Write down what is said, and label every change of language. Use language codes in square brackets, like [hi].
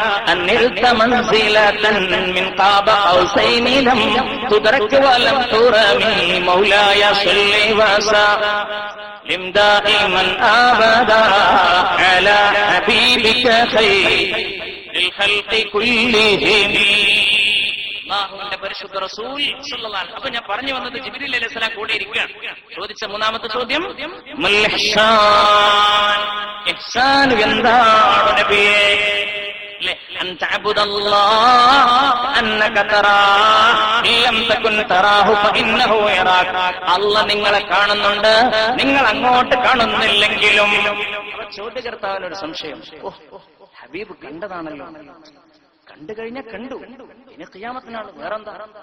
[ar] أن نلت منزلة من قاب قوسين لم تدرك ولم ترمي مولاي صل وسلم دائما أبدا على حبيبك خير الخلق كلهم. [ml] അല്ലാഹുവിന്റെ പരിശുദ്ധ റസൂൽ സല്ലല്ലാഹു അലൈഹി വസല്ലം. അപ്പൊ ഞാൻ പറഞ്ഞു വന്നത് ജിബ്രീൽ അലൈഹിസ്സലാം കൂടെ ഇരിക്കുകയാണ്. ചോദിച്ച മൂന്നാമത്തെ ചോദ്യം മൽ ഇഹ്സാൻ, ഇഹ്സാൻ എന്താണ് നബിയേ? [ar] أن تعبد الله أنك تراه إن لم تكن تراه فإنه يراك. [ml] അല്ലാഹ് നിങ്ങളെ കാണുന്നുണ്ട്, നിങ്ങൾ അങ്ങോട്ട് കാണുന്നില്ലെങ്കിലും. ചോദ്യകർത്താവിനൊരു സംശയം, ഹബീബ് കണ്ടതാണല്ലോ, കണ്ടു കഴിഞ്ഞാൽ കണ്ടു, ഇനി ഖിയാമത്തിനാൾ വേറെന്താ?